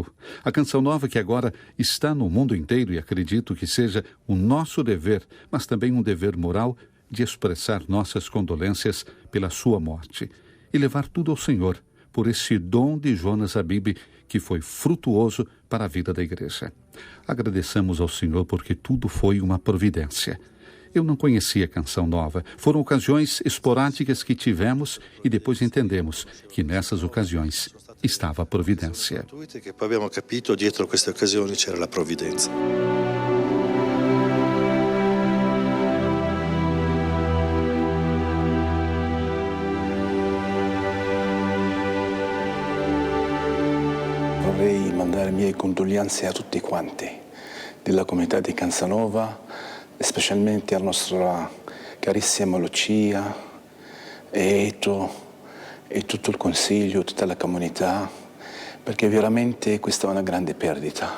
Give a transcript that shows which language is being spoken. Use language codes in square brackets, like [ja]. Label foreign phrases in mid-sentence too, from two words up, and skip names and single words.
[pt] A Canção Nova que agora está no mundo inteiro e acredito que seja o nosso dever, mas também um dever moral de expressar nossas condolências pela sua morte e levar tudo ao Senhor por esse dom de Jonas Habib que foi frutuoso para a vida da igreja. Agradeçamos ao Senhor porque tudo foi uma providência. Eu não conhecia a Canção Nova. Foram ocasiões esporádicas que tivemos e depois entendemos que nessas ocasiões estava a providência. [it] Che poi abbiamo capito dietro queste occasioni c'era la provvidenza. Vorrei mandare mie condoglianze a tutti quanti della comunità di Cansanova, specialmente alla nostra carissima Lucia, Eto e tutto il consiglio, tutta la comunità, perché veramente questa è una grande perdita.